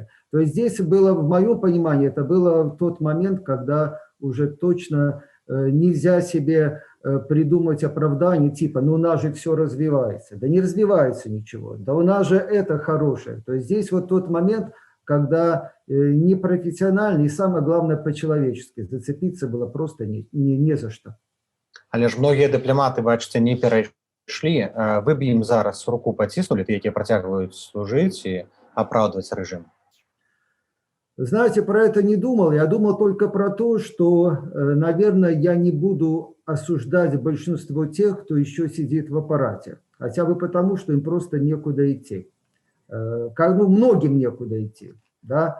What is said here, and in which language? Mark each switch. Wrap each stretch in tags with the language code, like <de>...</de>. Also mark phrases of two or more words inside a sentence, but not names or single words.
<ru>То есть здесь было, в моем понимании, это было тот момент, когда уже точно нельзя себе придумать оправдание типа, ну у нас же все развивается. Да не развивается ничего, да у нас же это хорошее. То есть здесь вот тот момент, когда непрофессионально и самое главное по-человечески зацепиться было просто не за что.</ru> <be>Але ж многія дыпламаты, бачыце, не перайшлі. Вы б ім зараз руку паціснулі, ты, якія працягваюць служыць і апраўдваць рэжым?</be> <ru>Знаете, про это не думал. Я думал только про то, что, наверное, я не буду осуждать большинство тех, кто еще сидит в аппарате. Хотя бы потому, что им просто некуда идти. Многим некуда идти. Да?</ru>